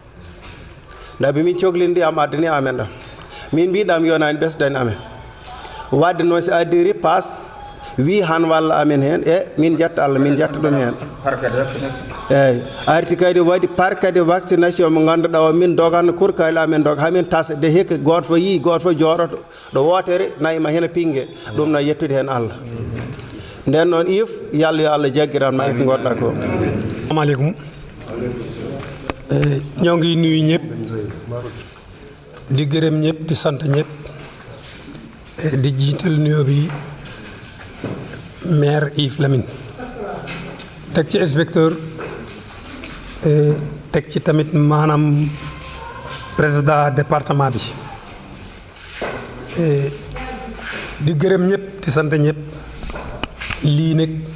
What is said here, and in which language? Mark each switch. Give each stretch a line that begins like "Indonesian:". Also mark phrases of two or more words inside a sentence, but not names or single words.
Fula: dabi min cohlindi am addani amen ɗam min mbiɗam yonani ɓesdani amen wadde noon so addiri passe wi han walla amen hen min jetta Allah min jetta ɗum hen eyyi arti kadi waɗi par kadi vaccination mo ganduɗa o min doganno kurkali amen doga hamin tasa de hikka goto fof yii goto fof jooɗoto ɗo wotere nayima hen pingue ɗum no yettude hen Allah nden noon if yalla yo Allah jaggiranma e ko gonɗa ko
Wolof: assalamu aleykum ñoo ngi nuyu ñëpp di gërëm ñëpp di sant ñëpp di jiital nuyoo bi maire Yves Lamine teg ci inspecteur teg ci tamit maanaam
French: président département
Wolof: bi di gërëm ñëpp di sant ñëpp lii nag